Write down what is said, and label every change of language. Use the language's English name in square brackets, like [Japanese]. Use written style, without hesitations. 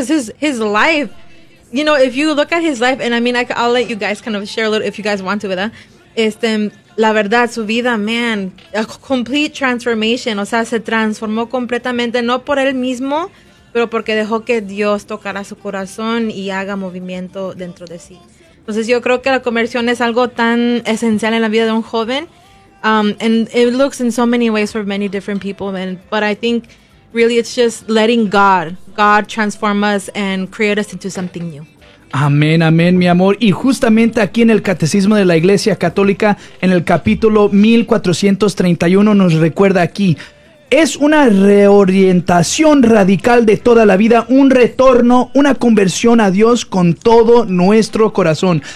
[English] Because his life, you know, if you look at his life, and I mean, I'll let you guys kind of share a little if you guys want to, ¿verdad? [Spanish] La verdad, su vida, man, [English] a complete transformation. [Spanish] O sea, se transformó completamente, no por él mismo, pero porque dejó que Dios tocara su corazón y haga movimiento dentro de sí. Entonces yo creo que la conversión es algo tan esencial en la vida de un joven. [English] And it looks in so many ways for many different people, man. But I think really it's just letting God transform us and create us into something new. [Spanish] Amén, amén, mi amor. Y justamente aquí en el Catecismo de la Iglesia Católica, en el capítulo 1431, nos recuerda aquí: es una reorientación radical de toda la vida, un retorno, una conversión a Dios con todo nuestro corazón.